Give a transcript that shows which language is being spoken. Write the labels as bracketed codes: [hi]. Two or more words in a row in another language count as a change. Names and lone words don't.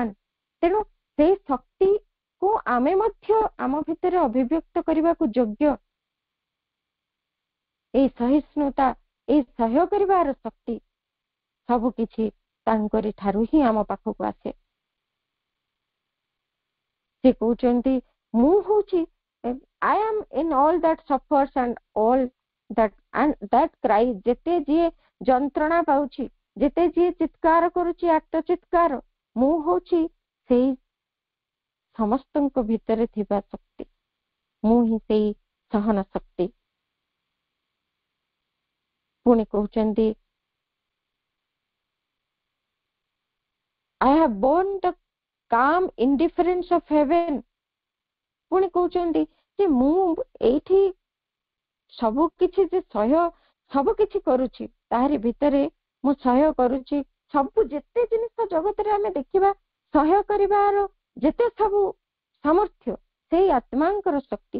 [or] ତେଣୁ ସେଇ ଶକ୍ତିକୁ ଆମେ ମଧ୍ୟ ଆମ ଭିତରେ ଅଭିବ୍ୟକ୍ତ କରିବାକୁ ଯୋଗ୍ୟ। ଏଇ ସହିଷ୍ଣୁତା, ଏଇ ସହ୍ୟ କରିବାର ଶକ୍ତି ସବୁ କିଛି ତାଙ୍କରି ଠାରୁ ହିଁ ଆମ ପାଖକୁ ଆସେ। ସେ କହୁଛନ୍ତି ମୁଁ ହଉଛି [en] I am in all that suffers and all that cries। [or] ଯେତେ ଯିଏ ଯନ୍ତ୍ରଣା ପାଉଛି, ଯେତେ ଯିଏ ଚିତ୍କାର କରୁଛି ଆର୍ତ ଚିତ୍କାର, ମୁଁ ହଉଛି ସେଇ ସମସ୍ତଙ୍କ ଭିତରେ ଥିବା ଶକ୍ତି, ମୁଁ ହିଁ ସେଇ ସହନ ଶକ୍ତି। ପୁଣି କହୁଛନ୍ତି [en] I have borne the calm indifference of heaven। [or] ପୁଣି କହୁଛନ୍ତି ଯେ ମୁଁ ଏଇଠି ସବୁ କିଛି ଯେ ସହ୍ୟ ସବୁ କିଛି କରୁଛି, ତାହାରି ଭିତରେ ମୁଁ ସହ୍ୟ କରୁଛି ସବୁ ଯେତେ ଜିନିଷ ଜଗତରେ ଆମେ ଦେଖିବା ସହ୍ୟ କରିବାର ଯେତେ ସବୁ ସାମର୍ଥ୍ୟ ସେଇ ଆତ୍ମାଙ୍କର ଶକ୍ତି।